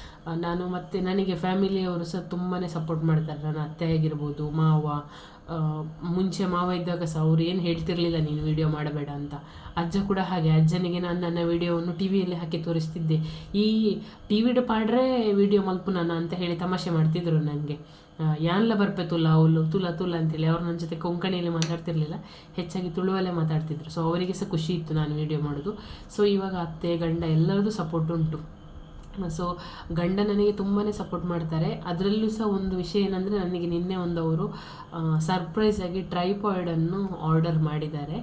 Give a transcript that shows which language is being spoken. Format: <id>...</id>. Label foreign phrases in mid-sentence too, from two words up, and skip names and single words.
<kn>ನಾನು ಮತ್ತು ನನಗೆ ಫ್ಯಾಮಿಲಿಯವರು ಸಹ ತುಂಬಾ ಸಪೋರ್ಟ್ ಮಾಡ್ತಾರೆ. ನನ್ನ ಅತ್ತೆ ಆಗಿರ್ಬೋದು, ಮಾವ, ಮುಂಚೆ ಮಾವ ಇದ್ದಾಗ ಸಹ ಅವ್ರು ಏನು ಹೇಳ್ತಿರ್ಲಿಲ್ಲ ನೀನು ವಿಡಿಯೋ ಮಾಡಬೇಡ ಅಂತ. ಅಜ್ಜ ಕೂಡ ಹಾಗೆ, ಅಜ್ಜನಿಗೆ ನಾನು ನನ್ನ ವಿಡಿಯೋವನ್ನು ಟಿ ವಿಯಲ್ಲಿ ಹಾಕಿ ತೋರಿಸ್ತಿದ್ದೆ.</kn> <tcy>ಈ ಟಿ ವಿಡ್ ಪಾಡ್ರೆ ವಿಡಿಯೋ ಮಲ್ಪು</tcy> <kn>ನಾನು ಅಂತ ಹೇಳಿ ತಮಾಷೆ ಮಾಡ್ತಿದ್ರು ನನಗೆ.</kn> <tcy>ಯಾನ್ಲ ಬರ್ಪೆ ತುಲ ಅವಳು ತುಲ ಅಂತೇಳಿ.</tcy> <kn>ಅವ್ರು ನನ್ನ ಜೊತೆ ಕೊಂಕಣಿಯಲ್ಲಿ ಮಾತಾಡ್ತಿರ್ಲಿಲ್ಲ, ಹೆಚ್ಚಾಗಿ ತುಳುವಲ್ಲೇ ಮಾತಾಡ್ತಿದ್ರು. ಸೊ ಅವರಿಗೆ ಸಹ ಖುಷಿ ಇತ್ತು ನಾನು ವಿಡಿಯೋ ಮಾಡೋದು. ಸೊ ಇವಾಗ ಅತ್ತೆ ಗಂಡ ಎಲ್ಲರದ್ದು ಸಪೋರ್ಟ್ ಉಂಟು. ಸೊ ಗಂಡ ನನಗೆ ತುಂಬಾ ಸಪೋರ್ಟ್ ಮಾಡ್ತಾರೆ. ಅದರಲ್ಲೂ ಸಹ ಒಂದು ವಿಷಯ ಏನಂದರೆ, ನನಗೆ ನಿನ್ನೆ ಅವರು ಸರ್ಪ್ರೈಸಾಗಿ ಟ್ರೈಪಾಯ್ಡನ್ನು ಆರ್ಡರ್ ಮಾಡಿದ್ದಾರೆ.</kn>